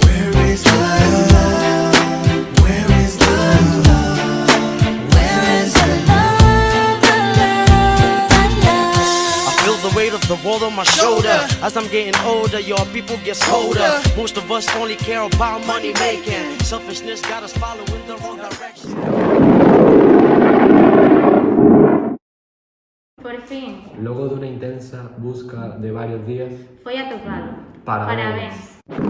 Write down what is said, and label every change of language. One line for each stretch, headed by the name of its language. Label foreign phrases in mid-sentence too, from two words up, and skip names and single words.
English: Where is the love? Where is the love? Where is the love? I feel the weight of the world on my shoulder. As I'm getting older, your people get colder. Most of us only care about money making. Selfishness got us following the wrong direction.
Galician: por fin Logo dunha intensa busca de varios días foi atopado. Parabéns.